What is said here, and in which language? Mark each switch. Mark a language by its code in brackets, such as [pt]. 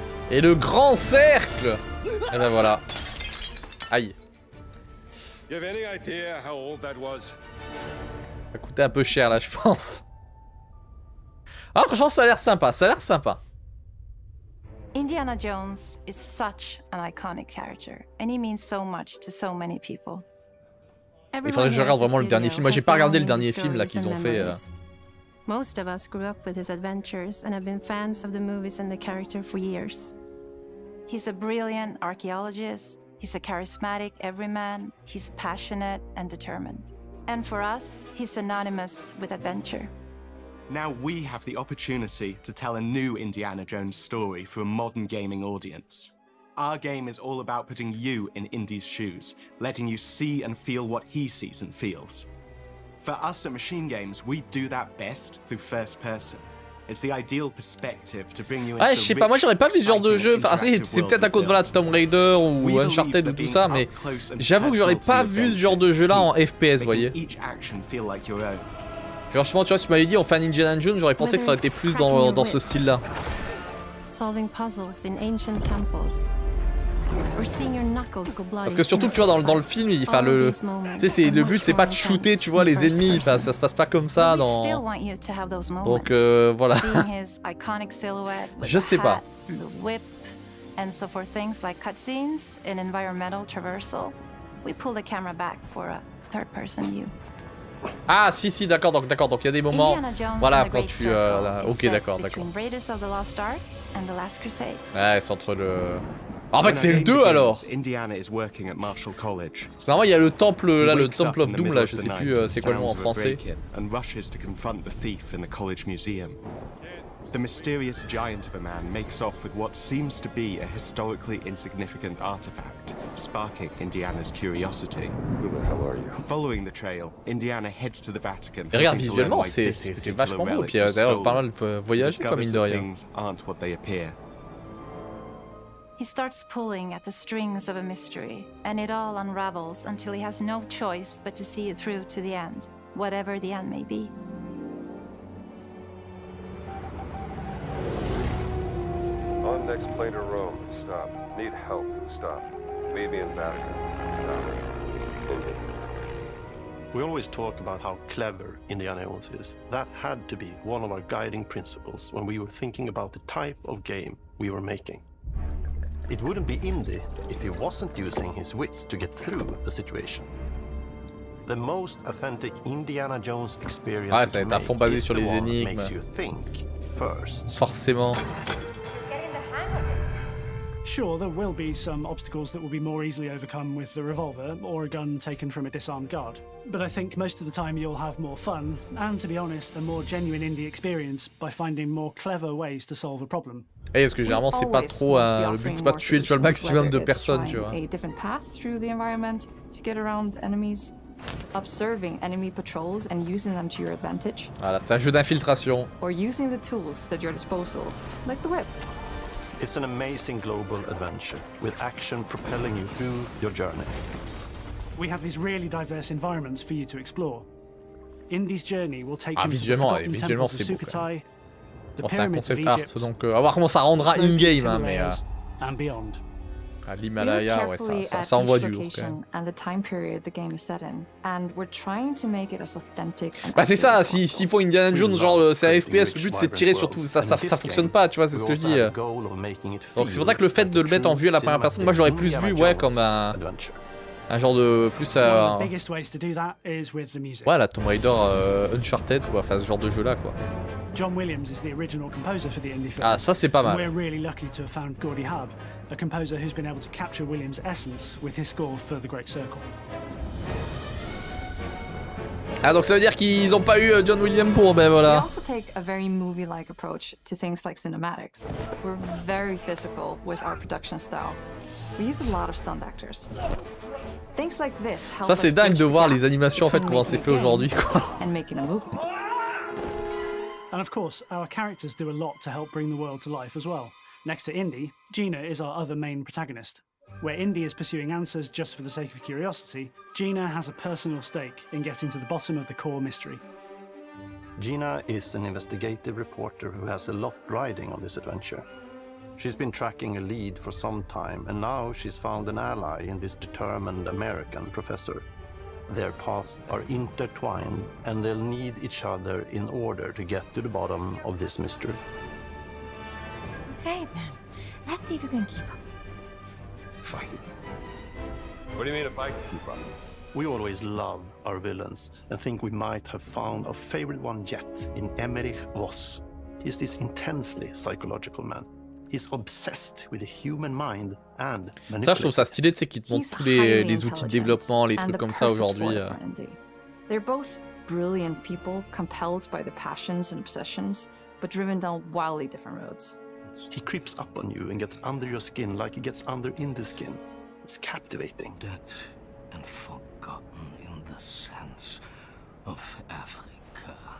[fr] Et le grand cercle. Et ben voilà. Aïe. Ça coûtait un peu cher là, je pense. Ah, franchement, ça a l'air sympa, [en] Indiana Jones is such an iconic character, and he means so much to so many people. [fr] Il faudrait que je regarde vraiment le dernier film. Moi, j'ai pas regardé le dernier film là qu'ils ont fait. [en] Most of us grew up with his adventures and have been fans of the movies and the character for years. He's a brilliant archaeologist, he's a charismatic everyman, he's passionate and determined. And for us, he's synonymous with adventure. Now we have the opportunity to tell a new Indiana Jones story for a modern gaming audience. Our game is all about putting you in Indy's shoes, letting you see and feel what he sees and feels. For us at Machine Games, we do that best through first person. It's the ideal perspective to bring you into [fr] je sais pas, moi j'aurais pas vu ce genre de jeu. Enfin, c'est peut-être à cause de Tomb Raider ou Uncharted ou tout ça, mais j'avoue que j'aurais pas vu ce genre de jeu là en FPS, vous voyez. Franchement, tu vois, si tu m'avais dit on fait un Indiana Jones, j'aurais pensé que ça aurait été plus dans ce style-là. Parce que surtout, tu vois, dans le film, enfin, le but, c'est pas de shooter, tu vois, les ennemis. Enfin, ça se passe pas comme ça dans. Donc voilà. Je sais pas. [en] And so for things like cutscenes and environmental traversal, we pull the camera back for a third-person view. [fr] Ah si d'accord donc il y a des moments voilà quand tu ok d'accord Ouais, c'est entre En fait, c'est le 2 alors. [en] Indiana is working at Marshall College. [fr] Parce que normalement, il y a le temple là, le Temple of Doom là, je sais plus c'est quoi le nom en français. [en] And rushes to confront the thief in the college museum. The mysterious giant of a man makes off with what seems to be a historically insignificant artifact, sparking Indiana's curiosity. Who the hell are you? Following the trail, Indiana heads to the Vatican. [fr] Et regarde, visuellement, c'est vachement beau. Puis d'ailleurs, pas mal voyagé comme mine de rien. [en] Aren't what they appear. He starts pulling at the strings of a mystery, and it all unravels until he has no choice but to see it through to the end, whatever the end may be. On next plane to Rome. Stop. Need help. Stop. Maybe in Vatican. Stop. Indy. We always talk about how clever Indiana Jones is. That had to be one of our guiding principles when we were thinking about the type of game we were making. It wouldn't be Indy if he wasn't using his wits to get through the situation. The most authentic Indiana Jones experience [fr] ouais, ça va être à fond basé sur les énigmes. Forcément. [en] Sure, there will be some obstacles that will be more easily overcome with the revolver or a gun taken from a disarmed guard. But I think most of the time you'll have more fun, and to be honest, a more genuine indie experience by finding more clever ways to solve a problem. [fr] Et parce que généralement c'est pas trop le but c'est pas de tuer le maximum de personnes, tu vois. [en] A different path through the environment to get around enemies, observing enemy patrols and using them to your advantage. [fr] Voilà, c'est un jeu d'infiltration. [en] Or using the tools at your disposal, like the whip. It's an amazing global adventure, with action propelling you through your journey. We have these really diverse environments for you to explore. Indy's journey will take you to the [fr] visuellement [en] temples [fr] c'est [en] of [fr] beau. [en] Sukhothai, [fr] Bon, c'est un concept art, donc à voir comment ça rendra in-game, hein, mais [en] and beyond. [fr] À l'Himalaya, ouais, ça envoie du lourd quand même. [en] And the time period the game is set in, and we're trying to make it as authentic. [fr] Bah c'est ça, s'il faut Indiana Jones, genre c'est un FPS, le but c'est de tirer sur tout, ça fonctionne pas, tu vois, c'est ce que je dis. Donc c'est pour ça que le fait de le mettre en vue à la première personne, moi j'aurais plus vu, ouais, comme un genre de plus ouais, la Tomb Raider Uncharted quoi, enfin ce genre de jeu là quoi. [en] John Williams is the original composer for the indie film. [fr] Ah, ça c'est pas mal. [en] We're really lucky to have found Gordy Hub, a composer who's been able to capture Williams' essence with his score for The Great Circle. [fr] Ah donc ça veut dire qu'ils ont pas eu John Williams pour, ben voilà. [en] We also take a very movie-like approach to things like cinematics. We're very physical with our production style. We use a lot of stunt actors. Things like this help [fr] ça c'est dingue de voir les animations en fait comment c'est fait aujourd'hui quoi. [en] And making a movement. And of course, our characters do a lot to help bring the world to life as well. Next to Indy, Gina is our other main protagonist. Where Indy is pursuing answers just for the sake of curiosity, Gina has a personal stake in getting to the bottom of the core mystery. Gina is an investigative reporter who has a lot riding on this adventure. She's been tracking a lead for some time, and now she's found an ally in this determined American professor. Their paths are intertwined, and they'll need each other in order to get to the bottom of this mystery. Okay, then. Let's see if we can keep up. Fine. What do you mean if I can keep up? We always love our villains and think we might have found our favorite one yet in Emmerich Voss. He's this intensely psychological man. He's obsessed with the human mind and [fr] ça, je trouve ça stylé, tu sais, qu'ils te montrent tous les outils de développement, les trucs comme ça aujourd'hui. [en] They're both brilliant people, compelled by their passions and obsessions, but driven down wildly different roads. He creeps up on you and gets under your skin like he gets under Indy's skin. It's captivating. Dead and forgotten in the sense of Africa.